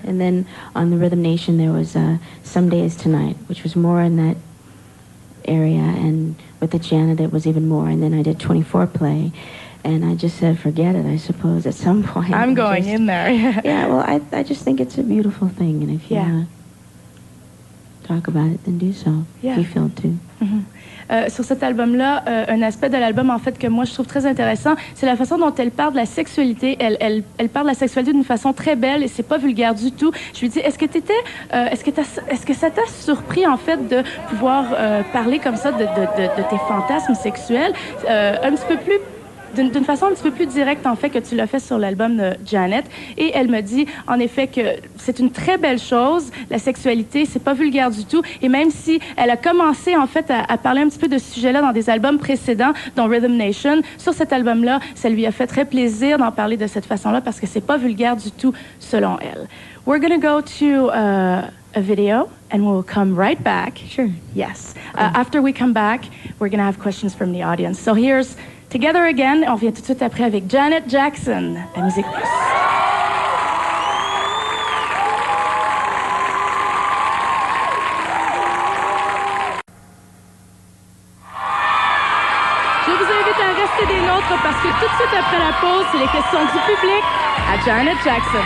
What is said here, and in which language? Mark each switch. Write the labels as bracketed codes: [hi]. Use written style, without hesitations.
[en] And then on the Rhythm Nation, there was Some Days Tonight, which was more in that area. And with the Janet, it was even more. And then I did 24 Play. And I just said, forget it, I suppose, at some point. I'm going in there. Yeah, well, I just think it's a beautiful thing. And if you want to talk about it, then do so, if you feel to. [fr] Sur cet album-là, un aspect de l'album, en fait, que moi, je trouve très intéressant, c'est la façon dont elle parle de la sexualité. Elle parle de la sexualité d'une façon très belle et c'est pas vulgaire du tout. Je lui dis, est-ce que ça t'a surpris, en fait, de pouvoir parler comme ça de tes fantasmes sexuels, un petit peu plus d'une façon un petit peu plus directe, en fait, que tu l'as fait sur l'album de Janet. Et elle me dit, en effet, que c'est une très belle chose, la sexualité, c'est pas vulgaire du tout. Et même si elle a commencé, en fait, à parler un petit peu de ce sujet-là dans des albums précédents, dont Rhythm Nation, sur cet album-là, ça lui a fait très plaisir d'en parler de cette façon-là parce que c'est pas vulgaire du tout, selon elle. [en] We're gonna go to a video, and we'll come right back. Sure. Yes. After we come back, we're gonna have questions from the audience. So here's Together Again. [fr] On revient tout de suite après avec Janet Jackson à Musique Plus. Je vous invite à rester des nôtres parce que tout de suite après la pause, c'est les questions du public à Janet Jackson.